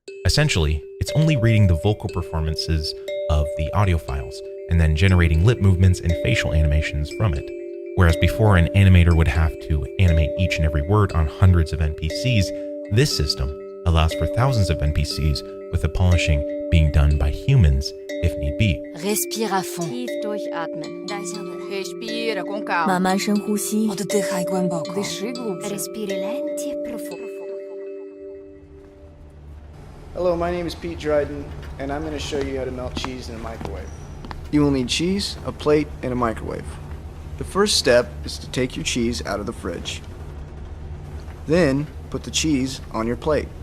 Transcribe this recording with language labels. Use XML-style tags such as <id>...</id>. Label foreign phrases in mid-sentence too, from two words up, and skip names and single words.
<en>Essentially, it's only reading the vocal performances of the audio files and then generating lip movements and facial animations from it. Whereas before an animator would have to animate each and every word on hundreds of NPCs, this system allows for thousands of NPCs with the polishing being done by humans if need be.</en> <fr>Respire à fond.</fr> <de>Tief durchatmen.</de> <pt>Respira com calma.</pt> <zh>慢慢深呼吸。</zh> <pl>Oddychaj głęboko.</pl> <ru>Dыши глубже.</ru> <it>Respiri lenti e profondo.</it> <en>Hello, my name is Pete Dryden, and I'm going to show you how to melt cheese in a microwave. You will need cheese, a plate, and a microwave. The first step is to take your cheese out of the fridge. Then, put the cheese on your plate.</en>